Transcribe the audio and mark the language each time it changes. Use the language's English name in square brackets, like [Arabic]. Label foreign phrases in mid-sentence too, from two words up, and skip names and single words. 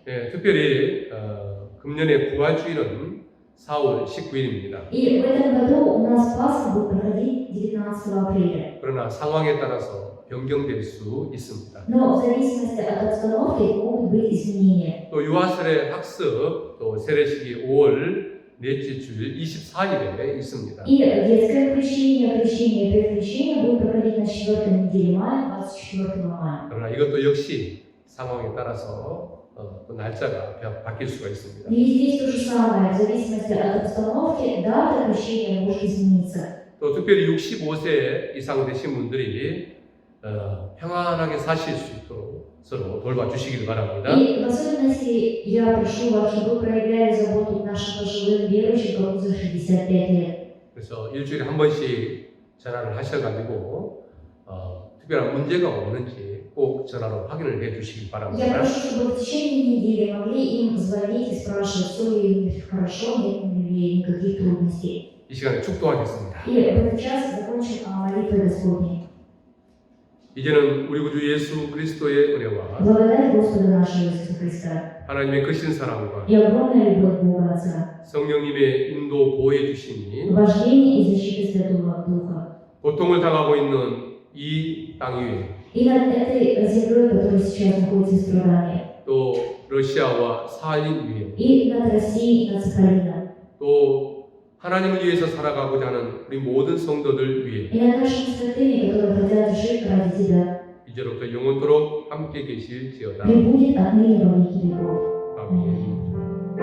[Korean] 네, 특별히 금년의 부활주일은 4월 19일입니다. [Russian] И в этом году у нас Пасха будет проходить 19 апреля. [Korean] 그러나 상황에 따라서 변경될 수 있습니다. [Russian] Но в зависимости от обстановки могут быть изменения. [Korean] 또 유아세례 학습, 또 세례식이 5월 넷째 주일 24일에 있습니다. [Russian] И детское крещение, крещение и предкрещение будут проходить на 4-й неделе мая, 24 мая. [Korean] 그러나 이것도 역시 상황에 따라서 또 날짜가 바뀔 수가 있습니다. [Russian] И здесь то же самое, в зависимости от обстановки, дата крещения может измениться. [Korean] 또 특별히 65세 이상 되신 분들이 평안하게 사실 수 있도록 서로 돌봐주시길 바랍니다. [Russian] И в особенности я прошу вас, чтобы вы проявляли заботу к нашим пожилым верующим, кому за 65 лет. [Korean] 그래서 일주일에 한 번씩 전화를 하셔가지고 특별한 문제가 없는지 꼭 전화로 확인을 해주시기 [Russian] Я [Korean] 바랍니다. [Russian] прошу, чтобы в течение недели могли им звонить и спрашивать, все ли у них хорошо, нет ли никаких трудностей. [Korean] 이 시간에 축도하겠습니다. [Russian] И в этот час закончим молитвой Господней. [Korean] 이제는 우리 구주 예수 그리스도의 은혜와 [Russian] Благодать Господа нашего Иисуса Христа [Korean] 하나님의 크신 사랑과 [Russian] и огромная любовь Бога Отца, [Korean] 성령님의 인도 보호해 주시니 [Russian] вождение и защита Святого Духа. [Korean] 고통을 당하고 있는 이 땅 위에 [Russian] И над этой землей, которая сейчас находится в страдании, [Korean] 또 러시아와 사할린 위에 [Russian] и над Россией, и над Сахалином, [Korean] 또 하나님을 위해서 살아가고자 하는 우리 모든 성도들 위해 [Russian] и над нашими святыми, которые хотят жить ради Тебя, [Korean] 이제로부터 영원토록 함께 계실지어다. [Russian] пребудет отныне во веки веков. [Korean] 아멘.